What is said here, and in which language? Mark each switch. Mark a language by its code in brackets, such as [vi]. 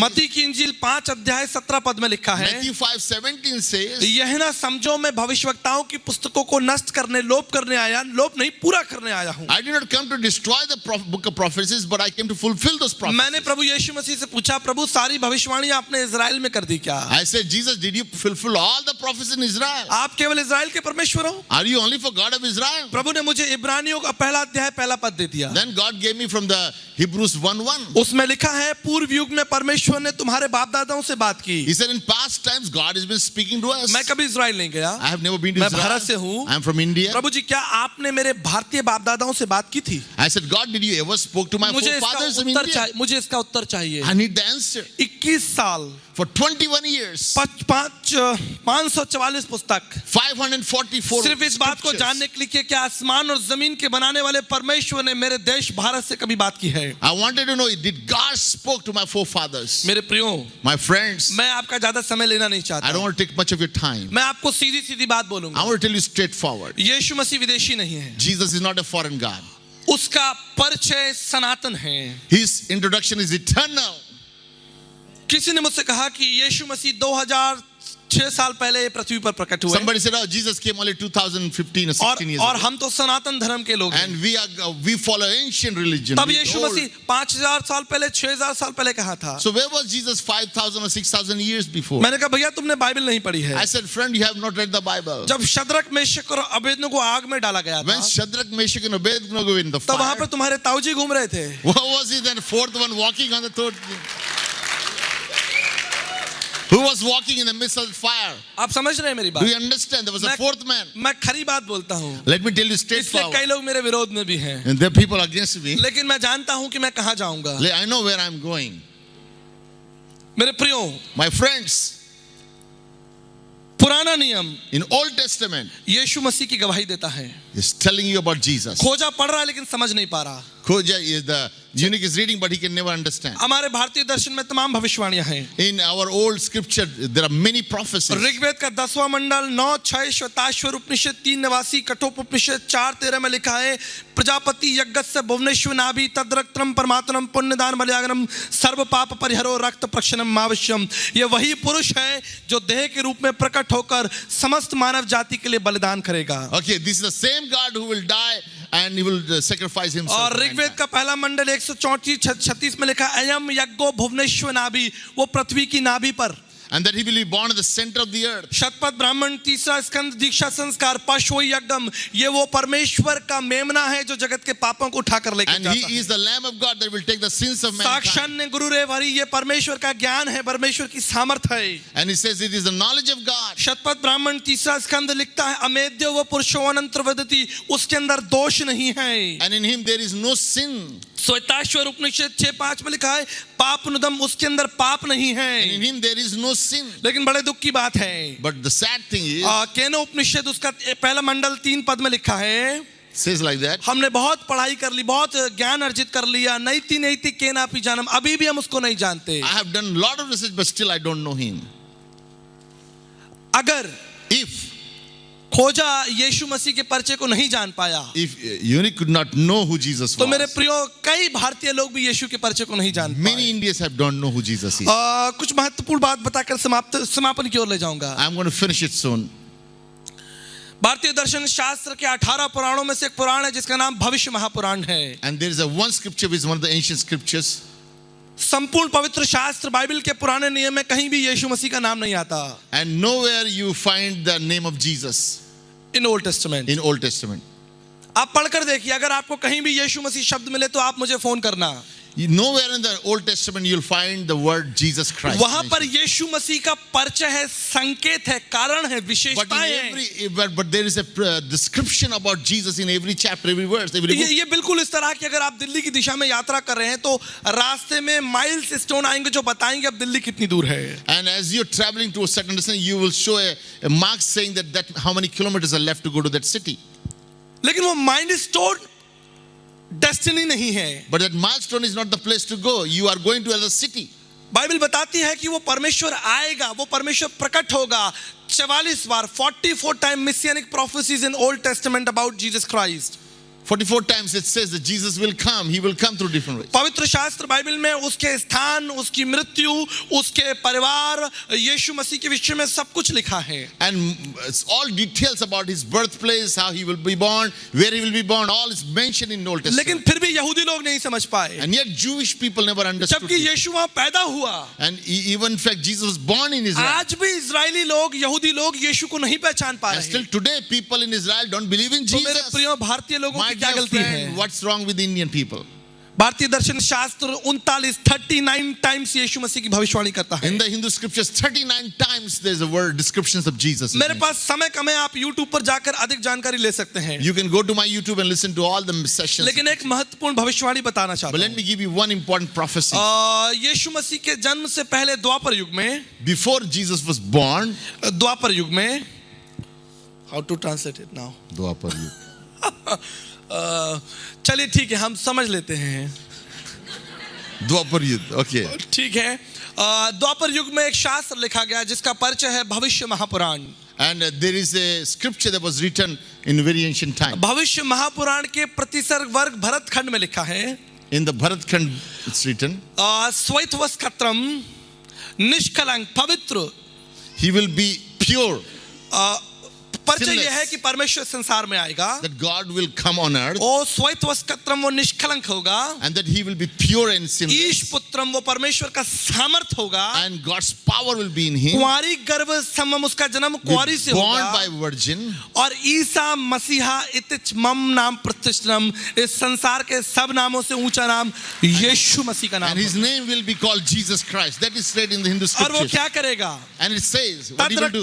[hi] मत्ती की इंजील 5:17 में लिखा है, [en] Matthew 5:17 says, [hi] यह ना समझो मैं भविष्यवक्ताओं की पुस्तकों को नष्ट करने, लोप करने आया, लोप नहीं पूरा करने आया हूं. [en] I did not come to destroy the book of prophecies, but I came to fulfill those prophecies. [hi] मैंने प्रभु यीशु मसीह से पूछा, प्रभु सारी भविष्यवाणियां आपने इजराइल में कर दी क्या? [en] I said, Jesus, did you fulfill all the prophecies in Israel? [hi] आप केवल इजराइल के परमेश्वर हो? [en] Are you only for God of Israel? [hi] प्रभु ने मुझे इब्रानियों का पहला अध्याय पहला पद दे दिया. [en] Then God gave me from the Hebrews 1:1. [hi] उसमें लिखा है पूर्व युग में परमेश्वर ने तुम्हारे बाप दादाओं से बात की. [en] He said, in past times, God has been speaking to us. [hi] मैं कभी इजराइल नहीं गया. [en] I have never been to [hi] मैं [en] Israel. [hi] भारत से हूँ. [en] I am from India. [hi] प्रभु जी क्या आपने मेरे भारतीय बाप दादाओं से बात की थी? [en] I said, God, did you ever spoke to my forefathers of India? [hi] मुझे इसका उत्तर चाहिए. [en] I need the answer. [hi] 21 साल [en] For 21 years, [hi] 544 पुस्तक [en] 544 [hi] सिर्फ इस बात को [en] scriptures. [hi] जानने के लिए कि क्या आसमान और जमीन के बनाने वाले परमेश्वर ने मेरे देश भारत से कभी बात की है? [en] I wanted to know, did God spoke to my forefathers? [hi] मेरे प्रियो, [en] My friends, [hi] मैं आपका ज्यादा समय लेना नहीं [en] I [hi] चाहता. [en] don't want to take much of your time. [hi] मैं आपको सीधी सीधी बात बोलूंगा. [en] I want to tell you straightforward. [hi] यीशु मसीह विदेशी नहीं है. [en] Jesus is not a foreign God. [hi] उसका परिचय सनातन है. [en] His introduction is eternal. [hi] किसी ने मुझसे कहा कि यीशु मसीह 2006 साल पहले पृथ्वी पर प्रकट हुए. [en] Somebody said, oh, Jesus came only 2015 or 16 years [hi] और [en] ago. [hi] हम तो सनातन धर्म के लोग हैं. [en] And we follow ancient religion. [hi] तब [en] We [hi] यीशु [en] old. [hi] मसीह 5000 साल पहले 6000 साल पहले कहा था. [en] So where was Jesus 5,000 or 6,000 years before? [hi] मैंने कहा भैया तुमने बाइबल नहीं पढ़ी है. [en] I said, friend, you have not read the Bible. [hi] जब शद्रक मेशक और अबेदनगो को आग में डाला गया [en] When [hi] था [en] Shadrach, Meshach and Abednego were in the [hi] तब वहां [en] fire, [hi] पर तुम्हारे ताऊजी घूम रहे थे. [en] what was it then? Fourth one walking on the third. Who was walking in the midst of the fire? [hi] आप समझ रहे हैं मेरी [en] Do [hi] बात? [en] you understand? There was a [hi] मैं- [en] fourth man. [hi] मैं खरी बात बोलता हूँ. [en] Let me tell you [hi] इसलिए [en] straightforward. [hi] कई लोग मेरे विरोध में भी हैं. [en] And there are people against me. [hi] लेकिन मैं जानता हूँ कि मैं कहाँ जाऊंगा. [en] I know where I'm going. [hi] मेरे प्रियो, [en] My friends, [hi] पुराना नियम [en] in Old Testament, [hi] यीशु मसीह की गवाही देता है. [en] is telling you about Jesus. [hi] खोजा पढ़ रहा है लेकिन समझ नहीं पा रहा. [en] Koja is the Eunuch is reading, but he can never understand. [hi] हमारे भारतीय दर्शन में तमाम भविष्यवाणियां हैं. [en] In our old scripture, there are many prophecies. [hi] Rigveda का 10वां मंडल 9:6 श्वेताश्वर उपनिषद 3:89 कठोपनिषद 4:13 में लिखा है, [sa] प्रजापति यज्ञस्य भुवनेश्वर नाभि तद्रक्त्रम परमात्मम पुण्यदान बलियागनम सर्व पाप परिहरो रक्त प्रक्षणम आवश्यम. [hi] ये वही पुरुष है जो देह के रूप में प्रकट होकर समस्त मानव जाति के लिए बलिदान करेगा. [en] Okay, this is the same God who will die and he will sacrifice himself. [hi] और ऋग्वेद का पहला मंडल 134-36 में लिखा, [sa] अयम यज्ञो भुवनेश्वर नाभि, [hi] वो पृथ्वी की नाभि पर. [en] And that he will be born in the center of the earth. [hi] Shatapatha Brahmana 3रा स्कंद दीक्षा संस्कार पशु यज्ञम, ये वो परमेश्वर का मेमना है जो जगत के पापों को उठाकर लेकर [en] And [hi] जाता [en] he [hi] है. [en] is the Lamb of God that will take the sins of mankind. [sa] साक्षान्य गुरु रे भरी, [hi] ये परमेश्वर का ज्ञान है, परमेश्वर की सामर्थ है. [en] And he says it is the knowledge of God. [hi] Shatapatha Brahmana 3रा स्कंद लिखता है, [sa] अमेद्य वो पुरुषो अनंतर वदति, [hi] उसके अंदर दोष नहीं है. [en] And in him there is no sin. [hi] Shvetashvar उपनिषद 6:5 में लिखा है, पाप नुदम, उसके अंदर पाप नहीं [en] And in [hi] है. [en] him there is no sin. [hi] लेकिन बड़े दुख की बात है, [en] But the sad thing is, [hi] केनो उपनिषद उसका पहला मंडल 3 पद में लिखा है, [en] says like that. [hi] हमने बहुत पढ़ाई कर ली, बहुत ज्ञान अर्जित कर लिया, [sa] नैति नैति केना पी जानम, [hi] अभी भी हम उसको नहीं जानते. [en] I have done a lot of research, but still I don't know him. [hi] अगर [en] If [hi] खोजा यीशु मसीह के परिचय को नहीं जान पाया, [en] Eunuch could not know who Jesus [hi] तो मेरे [en] was, [hi] प्रियो कई भारतीय लोग भी यीशु के परिचय को नहीं जान [en] many [hi] पाए. [en] Indians don't know who Jesus is. [hi] कुछ महत्वपूर्ण बात बताकर समापन की ओर ले जाऊंगा. [en] I'm going to finish it soon. [hi] भारतीय दर्शन शास्त्र के 18 पुराणों में से एक पुराण है जिसका नाम भविष्य महापुराण है. [en] And there is a one scripture which is one of the ancient scriptures. [hi] संपूर्ण पवित्र शास्त्र बाइबल के पुराने नियम में कहीं भी यीशु मसीह का नाम नहीं आता. [en] And nowhere you find the name of Jesus in Old Testament. in Old Testament. [hi] आप पढ़कर देखिए, अगर आपको कहीं भी यीशु मसीह शब्द मिले तो आप मुझे फोन करना. [en] Nowhere in the Old Testament you'll find the word Jesus Christ. [hi] वहां पर यीशु मसीह का परिचय है, संकेत है, कारण है, [en] But [hi] विशेषताएं [en] in [hi] हैं. [en] every, but there is a description about Jesus in every chapter, every verse, every book. [hi] ये बिल्कुल इस तरह कि अगर आप दिल्ली की दिशा में यात्रा कर रहे हैं तो रास्ते में माइल्स स्टोन आएंगे जो बताएंगे अब दिल्ली कितनी दूर है. [en] And as you're traveling to a certain distance, you will show a mark saying that how many kilometers are left to go to that city. [hi] लेकिन वो [en] mind stone destiny [hi] नहीं है. [en] But that milestone is not the place to go. You are going to another city. [hi] Bible बताती है कि वो परमेश्वर आएगा, वो परमेश्वर प्रकट होगा. 44 बार 44 time [en] messianic prophecies in Old Testament about Jesus Christ. 44 times it says that Jesus will come. He will come through different ways. [hi] पवित्र शास्त्र बाइबल में उसके स्थान, उसकी मृत्यु, उसके परिवार, यीशु मसीह के विषय में सब कुछ लिखा है. [en] And it's all details about his birthplace, how he will be born, where he will be born, all is mentioned in Old Testament. [hi] लेकिन फिर भी यहूदी लोग नहीं समझ पाए, [en] And yet Jewish people never understood [hi] जबकि [en] it. [hi] यीशु वहां पैदा हुआ. [en] And even in fact Jesus was born in Israel. [hi] आज भी इजरायली लोग, यहूदी लोग यीशु को नहीं पहचान पा [en] And [hi] रहे [en] still [hi] हैं. [en] today people in Israel don't believe in [hi] तो मेरे [en] Jesus. [hi] प्रिय भारतीय लोगों [en] My [hi] की क्या [en] dear [hi] गलती है? [en] friend, what's wrong with the Indian people? [hi] भारतीय दर्शन शास्त्र 39 टाइम्स यीशु मसीह की भविष्यवाणी करता है. [en] In the Hindu scriptures, 39 times there's a word descriptions of Jesus. [hi] मेरे पास समय कम है, आप YouTube पर जाकर अधिक जानकारी ले सकते हैं. [en] You can go to my YouTube and listen to all the sessions. [hi] लेकिन एक महत्वपूर्ण भविष्यवाणी बताना चाहता [en] But let [hi] हूं. [en] me give you one important prophecy. [hi] यीशु मसीह के जन्म से पहले द्वापर युग में, [en] Before Jesus was born, [hi] द्वापर युग में, [en] how to translate it now? Dwapar Yug. [hi] चलिए ठीक है, हम समझ लेते हैं. [en] Dwapar Yug. Okay. [hi] ठीक है. द्वापर युग में एक शास्त्र लिखा गया जिसका परिचय है भविष्य Mahapuran. [en] And there is a scripture that was written in very ancient time. [hi] भविष्य महापुराण के प्रतिसर्ग वर्ग भरत खंड में लिखा है. [en] In the Bharat Khand it's written, [sa] श्वेतवस्त्रम निष्कलंक पवित्र. [en] he will be pure, [hi] परिचय यह है कि परमेश्वर संसार में आएगा. [en] that God will come on earth, [hi] ओ श्वेतवस्त्रम वो निष्कलंक होगा. [en] and that he will be pure and [hi] Ish [en] sinless, [hi] पुत्रम वो परमेश्वर का सामर्थ होगा. [en] and God's power will be in him, [sa] कुंवारी गर्भ समम [hi] उसका जन्म कुंवारी से [en] born [hi] होगा. [en] by virgin, [hi] और [sa] ईसा मसीहा इतिच मम नाम प्रतिष्ठितम, [hi] इस संसार के सब नामों से ऊंचा नाम यीशु मसीह का नाम [en] and his [hi] होगा. [en] name will be called Jesus Christ. That is said in the Hindu [hi] और वो [en] scriptures. [hi] क्या करेगा? [en] And it says, what he will do?